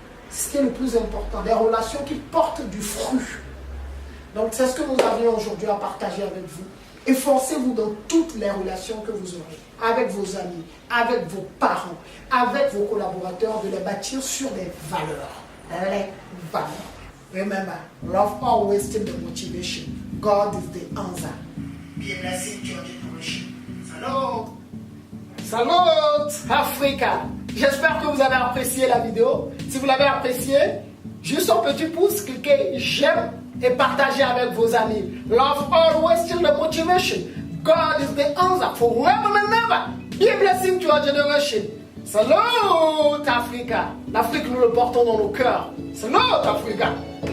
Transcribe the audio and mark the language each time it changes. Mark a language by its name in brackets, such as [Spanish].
[French] C'est ce qui est le plus important, des relations qui portent du fruit. Donc c'est ce que nous avions aujourd'hui à partager avec vous. Efforcez-vous dans toutes les relations que vous aurez, avec vos amis, avec vos parents, avec vos collaborateurs, de les bâtir sur des valeurs. Les valeurs. [English] Remember, love always still the motivation. God is the answer. Be a blessing to your generation. [French] Salut! Salut Africa! J'espère que vous avez apprécié la vidéo. Si vous l'avez apprécié, juste un petit pouce, cliquez j'aime et partagez avec vos amis. [English] Love always still the motivation. God is the answer forever and ever. Be a blessing to our generation. [French] Salut Africa! L'Afrique, nous le portons dans nos cœurs. Salut Africa!